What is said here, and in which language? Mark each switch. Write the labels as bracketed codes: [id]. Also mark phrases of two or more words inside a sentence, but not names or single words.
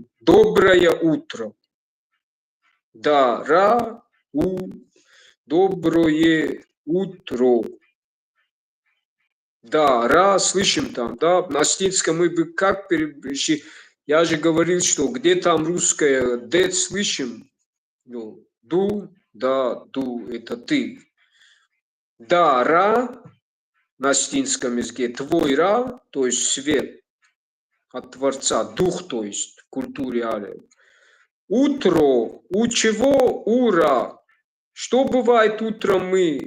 [ru] Доброе утро. Да, ра, у, доброе утро. Да, ра, слышим там, да, на астинском мы бы как перевести. Я же говорил, что где там русское д слышим, ну, ду, да, ду, это ты. Да, ра, на астинском языке, твой ра, то есть свет от Творца, дух, то есть в культуре ариев. Утро. У чего? Ура. Что бывает утром мы?